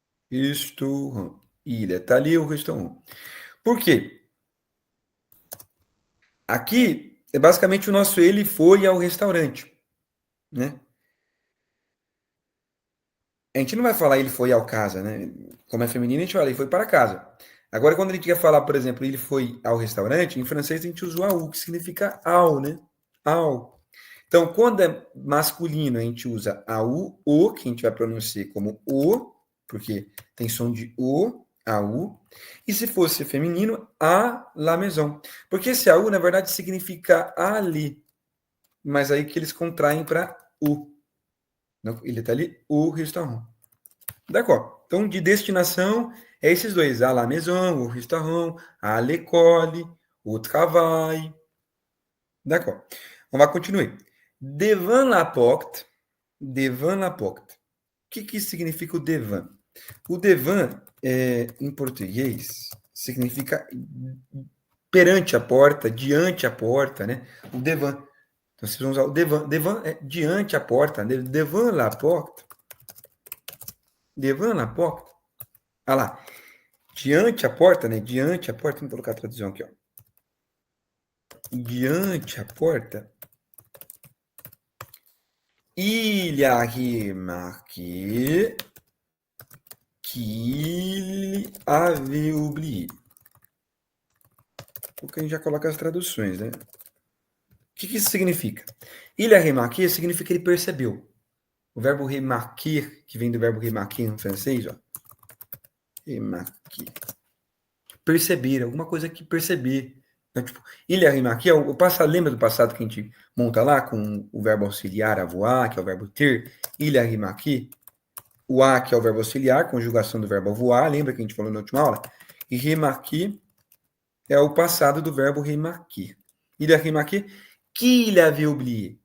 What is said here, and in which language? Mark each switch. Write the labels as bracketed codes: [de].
[fr] Restaurant. Il est allé au restaurant. [pt] Por quê? Aqui é basicamente o nosso ele foi ao restaurante, né? A gente não vai falar ele foi ao casa, né? Como é feminino, a gente fala ele foi para casa. Agora, quando a gente quer falar, por exemplo, ele foi ao restaurante, em francês a gente usa o au, que significa ao, né? Ao. Então, quando é masculino, a gente usa au, o, que a gente vai pronunciar como o, porque tem som de o, au. E se fosse feminino, a la maison. Porque esse au, na verdade, significa ali. Mas aí que eles contraem para o. Ele está ali, o restaurant. D'accord. Então, de destinação, é esses dois. [fr] À la maison, o restaurant, à l'école, au travail. D'accord. On va continuer. Devant la porte. Devant la porte. [pt] O que significa o devant? O devant, em português, significa perante a porta, diante a porta, né? O devant. Então, vocês vão usar o devant. Devant é diante a porta. Né? [fr] Devant la porte. [pt] Devant la porte. Olha lá. Diante a porta, né? Diante a porta. Vamos colocar a tradução aqui, ó. Diante a porta. [fr] Il a remarqué qu'il avait oublié. [pt] Porque a gente já coloca as traduções, né? O que isso significa? Il a remarqué significa que ele percebeu. O verbo remarquer, que vem do verbo remarquer em francês, ó. Remarquer. Perceber, alguma coisa que perceber. Então, tipo, [fr] il a remarqué, [pt] o passado, lembra do passado que a gente monta lá com o verbo auxiliar avoir, que é o verbo ter? [fr] Il a remarqué. [pt] O a, que é o verbo auxiliar, conjugação do verbo voar, lembra que a gente falou na última aula? E remarquer é o passado do verbo remarquer. [fr] Il a remarqué qu'il avait oublié.